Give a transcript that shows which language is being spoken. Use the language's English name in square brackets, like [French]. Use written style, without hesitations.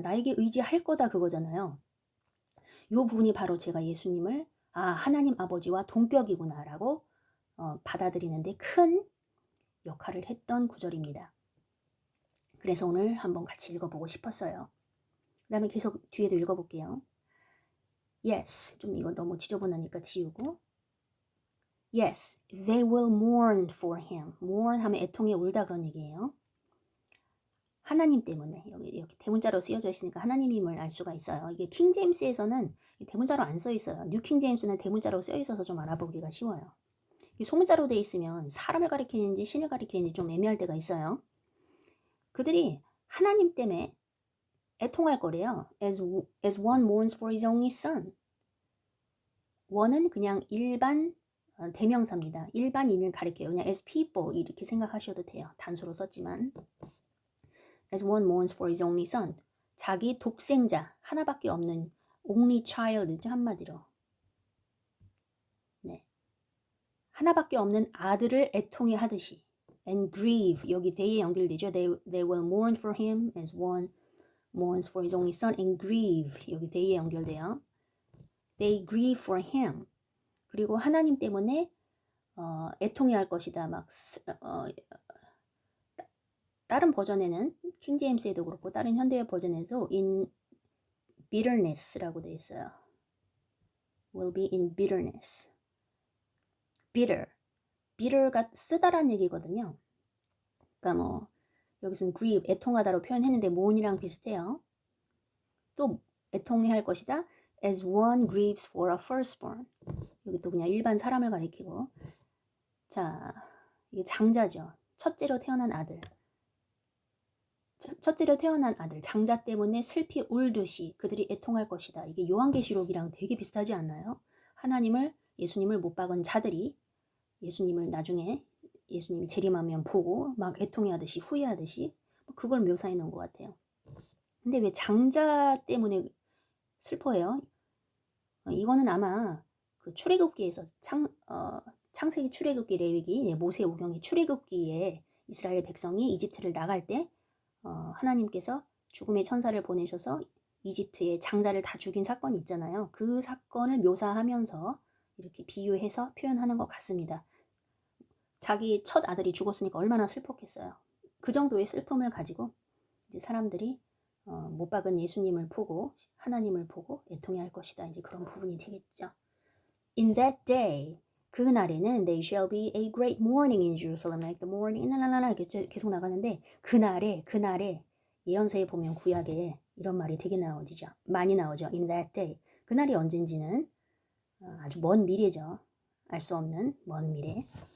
[Korean] 나에게 의지할 거다 그거잖아요. 이 부분이 바로 제가 예수님을 하나님 아버지와 동격이구나 라고 받아들이는데 큰 역할을 했던 구절입니다. 그래서 오늘 한번 같이 읽어보고 싶었어요. 그 다음에 계속 뒤에도 읽어볼게요. [English] Yes, [Korean] 좀 이거 너무 지저분하니까 지우고 [English] Yes, they will mourn for him. [Korean] mourn 하면 애통에 울다 그런 얘기예요. 하나님 때문에 여기 대문자로 쓰여져 있으니까 하나님임을 알 수가 있어요. 이게 킹제임스에서는 대문자로 안 써 있어요. 뉴킹제임스는 대문자로 쓰여 있어서 좀 알아보기가 쉬워요. 이게 소문자로 돼 있으면 사람을 가리키는지 신을 가리키는지 좀 애매할 때가 있어요. 그들이 하나님 때문에 애통할 거래요. [English] as one mourns for his only son. [Korean] one은 그냥 일반 대명사입니다. 일반인을 가리켜요. 그냥 [English] as people [Korean] 이렇게 생각하셔도 돼요. 단수로 썼지만 [English] as one mourns for his only son. [Korean] 자기 독생자 하나밖에 없는 only child죠. 한마디로. 네. 하나밖에 없는 아들을 애통해 하듯이 [English] and grieve [Korean] 여기 they에 연결되죠. [English] They will mourn for him as one mourns for his only son and grieve [Korean] 여기 they에 연결돼요. [English] They grieve for him. [Korean] 그리고 하나님 때문에 애통해 할 것이다. 막 다른 버전에는 킹 제임스에도 그렇고 다른 현대의 버전에도 [English] in bitterness [Korean] 라고 되어 있어요. [English] will be in bitterness. [Korean] bitter가 쓰다란 얘기거든요. 그러니까 뭐 여기서는 grieve, 애통하다로 표현했는데 mourn이랑 비슷해요. 또 애통해 할 것이다. [English] as one grieves for a firstborn. [Korean] 여기 또 그냥 일반 사람을 가리키고 자, 이게 장자죠. 첫째로 태어난 아들. 첫째로 태어난 아들, 장자 때문에 슬피 울듯이 그들이 애통할 것이다. 이게 요한계시록이랑 되게 비슷하지 않나요? 예수님을 못 박은 자들이 예수님을 나중에 예수님이 재림하면 보고 막 애통해하듯이 후회하듯이 그걸 묘사해 놓은 것 같아요. 근데 왜 장자 때문에 슬퍼해요? 이거는 아마 그 출애굽기에서 창세기, 출애굽기, 레위기, 모세오경의 출애굽기에 이스라엘 백성이 이집트를 나갈 때 하나님께서 죽음의 천사를 보내셔서 이집트의 장자를 다 죽인 사건이 있잖아요. 그 사건을 묘사하면서 이렇게 비유해서 표현하는 것 같습니다. 자기 첫 아들이 죽었으니까 얼마나 슬펐겠어요. 그 정도의 슬픔을 가지고 이제 사람들이 못 박은 예수님을 보고 하나님을 보고 애통해 할 것이다. 이제 그런 부분이 되겠죠. [English] In that day, [Korean] 그날에는 [English] they shall be a great mourning in Jerusalem, like the mourning, [Korean] 이렇게 계속 나가는데 그날에 예언서에 보면 구약에 이런 말이 되게 나오죠. 많이 나오죠. [English] In that day. [Korean] 그날이 언젠지는 아주 먼 미래죠. 알 수 없는 먼 미래.